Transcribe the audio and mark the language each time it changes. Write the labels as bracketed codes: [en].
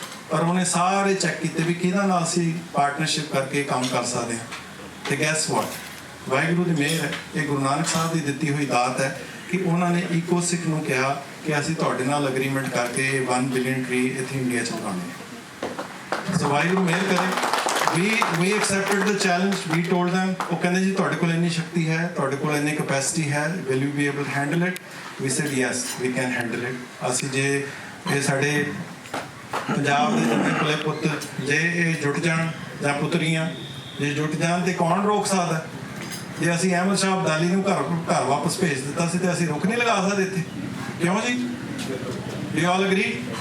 [pa] ਪਰ ਉਹਨੇ ਸਾਰੇ ਚੈੱਕ ਕੀਤੇ ਵੀ ਕਿਹਨਾਂ ਨਾਲ ਅਸੀਂ ਪਾਰਟਨਰਸ਼ਿਪ ਕਰਕੇ ਕੰਮ ਕਰ ਸਕਦੇ ਹਾਂ। ਤੇ ਗੈਸ ਵਾਟ, ਵਾਹਿਗੁਰੂ ਦੀ ਮਿਹਰ ਹੈ, ਇਹ ਗੁਰੂ ਨਾਨਕ ਸਾਹਿਬ ਦੀ ਦਿੱਤੀ ਹੋਈ ਦਾਤ ਹੈ ਕਿ ਉਹਨਾਂ ਨੇ ਈਕੋਸਿਕ ਨੂੰ ਕਿਹਾ ਕਿ ਅਸੀਂ ਤੁਹਾਡੇ ਨਾਲ ਅਗਰੀਮੈਂਟ ਕਰਕੇ 1 ਬਿਲੀਅਨ ਟਰੀ ਇੱਥੇ ਇੰਡੀਆ 'ਚ ਲਗਾਉਣੇ ਆ। ਸੋ ਵਾਹਿਗੁਰੂ ਮਿਹਰ ਕਰੇ। [en] we accepted the challenge, we told them, [pa] ਉਹ ਕਹਿੰਦੇ ਜੀ ਤੁਹਾਡੇ ਕੋਲ ਇੰਨੀ ਸ਼ਕਤੀ ਹੈ, ਤੁਹਾਡੇ ਕੋਲ ਇੰਨੀ ਕਪੈਸਿਟੀ ਹੈ, [en] will you be able to handle it? We said yes, we can handle it। [pa] ਅਸੀਂ ਜੇ ਇਹ ਸਾਡੇ ਪੰਜਾਬ ਦੇ ਜੰਮੇ ਪਲੇ ਪੁੱਤ ਜੇ ਇਹ ਜੁਟ ਜਾਣ ਜਾਂ ਪੁੱਤਰੀਆਂ ਜੇ ਜੁਟ ਜਾਣ ਤੇ ਕੌਣ ਰੋਕ ਸਕਦਾ? ਜੇ ਅਸੀਂ ਅਹਿਮਦ ਸ਼ਾਹ ਅਬਦਾਲੀ ਨੂੰ ਘਰ ਵਾਪਸ ਭੇਜ ਦਿੱਤਾ ਸੀ ਤੇ ਅਸੀਂ ਰੁਕ ਨਹੀਂ ਲਗਾ ਸਕਦੇ ਇੱਥੇ, ਕਿਉਂ ਜੀ? [en] You all agree?